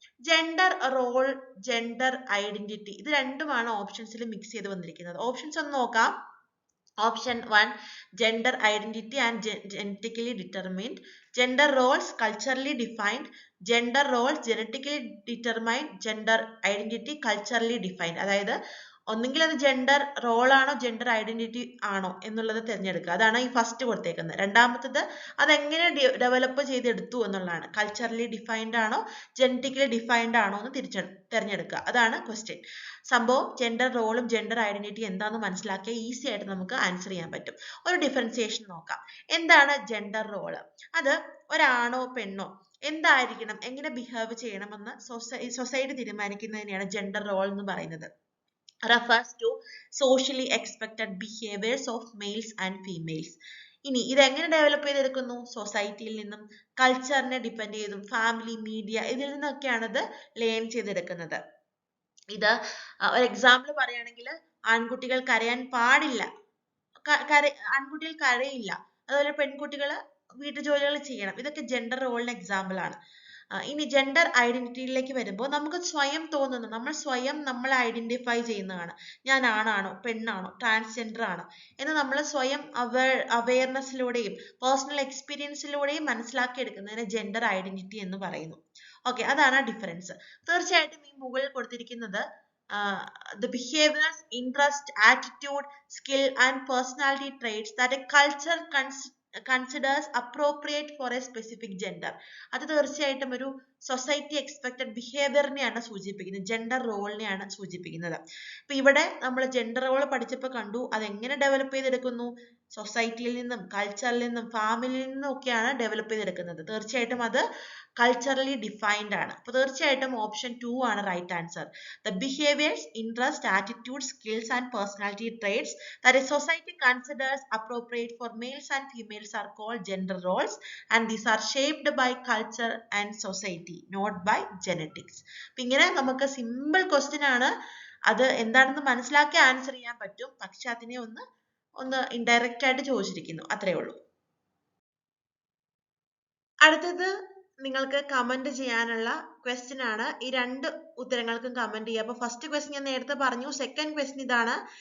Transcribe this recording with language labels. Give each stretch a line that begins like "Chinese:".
Malayalam: Gender role, gender identity, ഇത് രണ്ടുമാണ് ഓപ്ഷൻസിൽ mix ചെയ്ത് വന്നിരിക്കുന്നത്. ഓപ്ഷൻസ് ഒന്ന് നോക്കാം.
English: Option 1, gender identity and genetically determined. Gender roles, culturally defined. Gender roles, genetically determined. Gender identity, culturally defined.
Malayalam: അതായത് ഒന്നുകിൽ അത് ജെൻഡർ റോൾ ആണോ ജെൻഡർ ഐഡന്റിറ്റി ആണോ എന്നുള്ളത് തിരഞ്ഞെടുക്കുക. അതാണ് ഈ ഫസ്റ്റ് കൊടുത്തേക്കുന്നത്. രണ്ടാമത്തത് അതെങ്ങനെ ഡെവലപ്പ് ചെയ്തെടുത്തു എന്നുള്ളതാണ്. കൾച്ചറലി ഡിഫൈൻഡ് ആണോ ജെനറ്റിക്കലി ഡിഫൈൻഡ് ആണോ എന്ന് തിരഞ്ഞെടുക്കുക. അതാണ് ക്വസ്റ്റ്യൻ. സംഭവം ജെൻഡർ റോളും ജെൻഡർ ഐഡന്റിറ്റി എന്താണെന്ന് മനസ്സിലാക്കിയാൽ ഈസി ആയിട്ട് നമുക്ക് ആൻസർ ചെയ്യാൻ പറ്റും. ഒരു ഡിഫറൻസിയേഷൻ നോക്കാം. എന്താണ് ജെൻഡർ റോള്? അത് ഒരാണോ പെണ്ണോ എന്തായിരിക്കണം, എങ്ങനെ ബിഹേവ് ചെയ്യണമെന്ന് സൊസൈറ്റി തീരുമാനിക്കുന്നതിനെയാണ് ജെൻഡർ റോൾ എന്ന് പറയുന്നത്.
English: refers to socially expected behaviors of males and females.
Malayalam: ഇനി ഇതെങ്ങനെ ഡെവലപ്പ് ചെയ്തെടുക്കുന്നു? സൊസൈറ്റിയിൽ നിന്നും, കൾച്ചറിനെ ഡിപ്പെൻഡ് ചെയ്തും, ഫാമിലി, മീഡിയ ഇതിൽ നിന്നൊക്കെയാണ് ഇത് ലേൺ ചെയ്തെടുക്കുന്നത്. ഇത് ഒരു എക്സാമ്പിൾ പറയുകയാണെങ്കിൽ ആൺകുട്ടികൾ കരയാൻ പാടില്ല, ആൺകുട്ടികൾ കരയില്ല. അതുപോലെ പെൺകുട്ടികൾ വീട്ടുജോലികൾ ചെയ്യണം. ഇതൊക്കെ ജെൻഡർ റോളിന് എക്സാമ്പിൾ ആണ്. ഇനി ജെൻഡർ ഐഡന്റിറ്റിയിലേക്ക് വരുമ്പോൾ നമുക്ക് സ്വയം തോന്നുന്നു, നമ്മൾ സ്വയം നമ്മളെ ഐഡന്റിഫൈ ചെയ്യുന്നതാണ്. ഞാൻ ആണാണോ പെണ്ണാണോ ട്രാൻസ്ജെൻഡർ ആണോ എന്ന് നമ്മൾ സ്വയം അവയർനെസ്സിലൂടെയും പേഴ്സണൽ എക്സ്പീരിയൻസിലൂടെയും മനസ്സിലാക്കിയെടുക്കുന്നതിന് ജെൻഡർ ഐഡന്റിറ്റി എന്ന് പറയുന്നു. ഓക്കെ, അതാണ് ഡിഫറൻസ്. തീർച്ചയായിട്ടും ഈ മുകളിൽ കൊടുത്തിരിക്കുന്നത്
English: the behaviors, interest, attitude, skill and personality traits that a culture considers appropriate for a specific gender.
Malayalam: അത് തീർച്ചയായിട്ടും ഒരു സൊസൈറ്റി എക്സ്പെക്റ്റഡ് ബിഹേവിയറിനെയാണ് സൂചിപ്പിക്കുന്നത്, ജെൻഡർ റോളിനെയാണ് സൂചിപ്പിക്കുന്നത്. ഇപ്പൊ ഇവിടെ നമ്മൾ ജെൻഡർ റോൾ പഠിച്ചപ്പോൾ കണ്ടു അതെങ്ങനെ ഡെവലപ്പ് ചെയ്തെടുക്കുന്നു, സൊസൈറ്റിയിൽ നിന്നും കൾച്ചറിൽ നിന്നും ഫാമിലിയിൽ നിന്നും ഒക്കെയാണ് ഡെവലപ്പ് ചെയ്തെടുക്കുന്നത്. തീർച്ചയായിട്ടും അത് കൾച്ചറലി ഡിഫൈൻഡ് ആണ്. അപ്പൊ തീർച്ചയായിട്ടും ഓപ്ഷൻ 2 ആണ് right answer.
English: The behaviors, interest, attitude, skills and personality traits that a society considers appropriate for males and females are called gender roles, and these are shaped by culture and society, not by genetics.
Malayalam: അപ്പൊ ഇങ്ങനെ നമുക്ക് simple question ആണ്. അത് എന്താണെന്ന് മനസ്സിലാക്കി answer ചെയ്യാൻ പറ്റും. പക്ഷെ അതിനെ ഒന്ന് ഇൻഡയറക്റ്റ് ആയിട്ട് ചോദിച്ചിരിക്കുന്നു, അത്രേ ഉള്ളൂ. അടുത്തത് നിങ്ങൾക്ക് കമന്റ് ചെയ്യാനുള്ള ക്വസ്റ്റ്യൻ ആണ്. ഈ രണ്ട് ഉത്തരങ്ങൾക്കും കമന്റ് ചെയ്യുക. അപ്പൊ ഫസ്റ്റ് ക്വസ്റ്റ്യൻ ഞാൻ നേരത്തെ പറഞ്ഞു. സെക്കൻഡ് ക്വസ്റ്റ്യൻ ഇതാണ്.